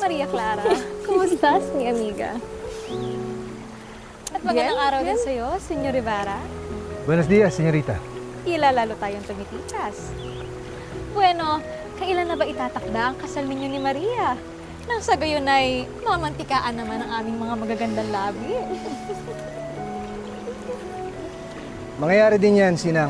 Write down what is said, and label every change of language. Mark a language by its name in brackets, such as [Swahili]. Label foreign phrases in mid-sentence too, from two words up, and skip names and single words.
[Spanish] Maria Clara, ¿cómo estás, mi amiga? [Filipino] At magandang araw din sa'yo, Senyor Rivera. [Spanish] Buenos días, señorita. [Filipino] Tila lalo tayong tumitikas. Bueno, kailan na ba itatakda ang kasal ninyo ni Maria? Nang sa gayon ay mamantikaan naman ang aming mga magagandang labi. Mangyayari din yan, Sinang.